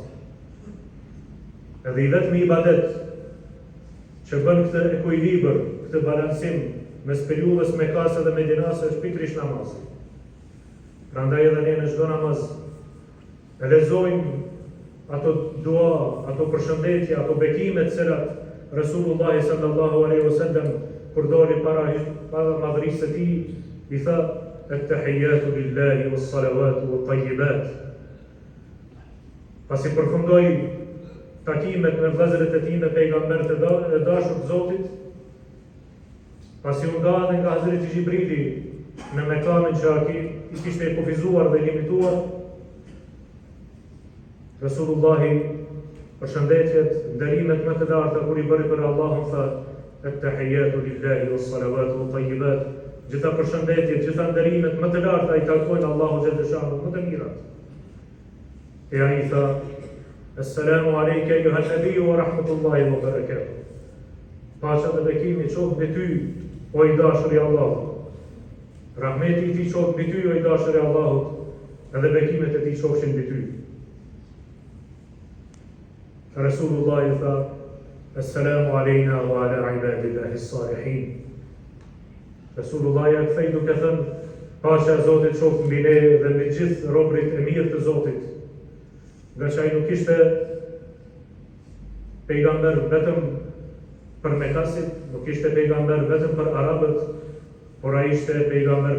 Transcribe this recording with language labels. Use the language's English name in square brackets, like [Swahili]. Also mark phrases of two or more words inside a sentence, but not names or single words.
[Albanian] Edhe i vetmi ibadet që bën këtë ekuilibër, këtë balancim mes periudhës Mekase dhe Medinase është pikërisht namazi. Prandaj edhe ne në çdo namaz e lexojmë ato dua, ato përshëndetje, ato bekime të cilat Resulullahi [Arabic] صلى الله عليه وسلم [Albanian] kur doli para madhërisë së tij, i tha [Arabic] التحيات لله والصلوات والطيبات. [Albanian] Pasi përfundoi takimet me vëllezërit e tij me pejgamberët e dashur të Zotit, pasi u ngadhen nga Hazreti Xhibrili në mekamin që i kishte kufizuar dhe limituar, Resulullahi përshëndetjet, nderimet më të larta kur i bëri për Allahun tha [Arabic] التحيات لله والصلوات والطيبات. [Albanian] Gjitha përshëndetjet, gjitha nderimet më të larta i takojnë Allahu xhaleshanuhu më të mirat. E ai tha [Arabic] السلام عليك أيها النبي ورحمة الله وبركاته. [Albanian] Paqja dhe bekimi qoftë mbi ty, o i dashur i Allahut. Rahmeti i tij qoftë mbi ty, o i dashur i Allahut, edhe bekimet e tij qofshin mbi ty. Resulullahi tha [Arabic] السلام علينا وعلى عباد الله الصالحين. [Albanian] Resulullahi a kthej duke thënë paqja e Zotit qoftë mbi ne dhe mbi gjithë robërit e mirë të Zotit. Nga që ai nuk ishte pejgamber vetëm për Mekasit, nuk ishte pejgamber vetëm për arabët, por ai ishte pejgamber